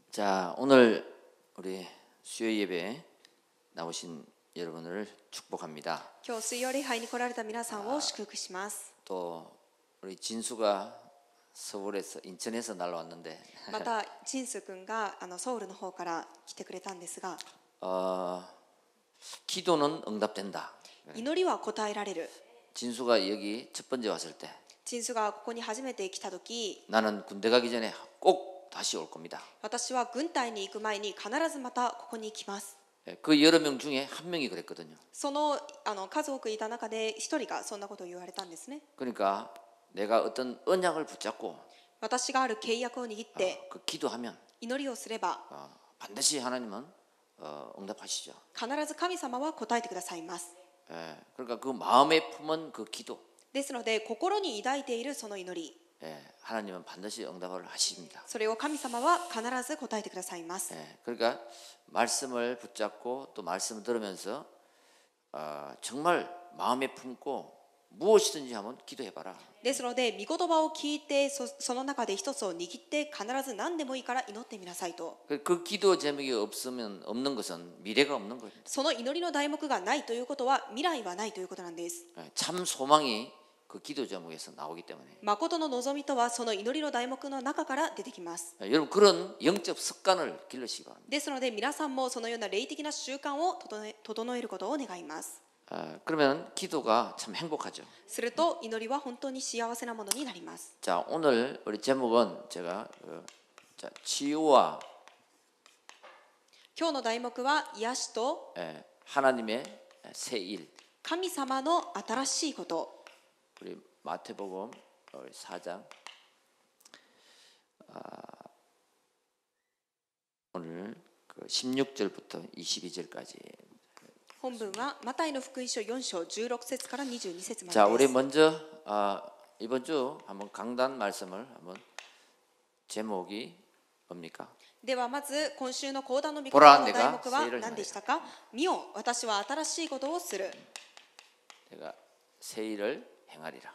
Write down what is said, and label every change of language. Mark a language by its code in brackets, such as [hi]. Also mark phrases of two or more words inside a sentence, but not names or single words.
[ko] 자, 오늘 우리 수요 예배에 나오신 여러분을 축복합니다. [ja] 今日水曜礼拝に来られた皆さんを祝福します。 [ko] 또 우리 진수가 서울에서 인천에서 날라왔는데 [ja] またジンス君がソウルの方から来てくれたんですが、 [ko] 기도는 응답된다. [ja] 祈りは答えられる。 [ko] 진수가 여기 첫 번째 왔을 때 [ja] ジンスがここに初めて来た時、 [ko] 나는 군대 가기 전에 꼭 다시 올 겁니다. [ja] 私は軍隊に行く前に必ずまたここに行きます。 [ko] 그 여러 명 중에 한 명이 그랬거든요. [ja] その数多くいた中で一人がそんなことを言われたんですね。 [ko] 그러니까 내가 어떤 언약을 붙잡고 [ja] 私がある契約を握って [ko] 그 기도하면 [ja] 祈りをすれば [ko] 반드시 하나님은 응답하시죠. [ja] 必ず神様は答えてくださいます。 [ko] 그러니까 그 마음에 품은 그 기도 [ja] ですので心に抱いているその祈り、 [ko] 하나님은 반드시 응답을 하십니다. [ja] それを神様は必ず答えてくださいます。 [ko] 그러니까 말씀을 붙잡고 또 말씀을 들으면서 정말 마음에 품고 무엇이든지 한번 기도해봐라. [ja] ですので、御言葉を聞いて その中で一つを握って必ず何でもいいから祈ってみなさいと。 [ko] 그 기도 제목이 없는 것은 미래가 없는 거예요. [ja] その祈りの題目がないということは未来はないということなんです。 [ko] 참 소망이 그 기도 제목에서 나오기 때문에. [ja] 誠の望みとはその祈りの題目の中から出てきます。 [ko] 여러분 그런 영적 습관을 기르시기 바랍니다. [ja] ですので皆さんもそのような霊的な習慣を整えることを願います。 [ko] 그러면 기도가 참 행복하죠. [ja] すると祈りは本当に幸せなものになります。 [ko] 자, 오늘 우리 제목은 제가 치유와 [ja] 今日の題目は癒しと [ko] 하나님의 새 일. [ja] 神様の新しいこと。 [ko] 우리 마태복음 4장 오늘 그 16절부터 22절까지. [ja] 本文はマタイの福音書4章16節から22節まで [ko] 자, 우리 [ja] です。 [ko] 먼저 이번 주 한번 강단 말씀을 한번 제목이 뭡니까? [ja] ではまず今週の講談の御言 [ko] 보라 [ja] 葉の題 [ko] 내가 [ja] 目は [ko] 새일을 [ja] 何でしたか？見よ、私は新しいことをする。 [ko] 내가 새 일을 행하리라.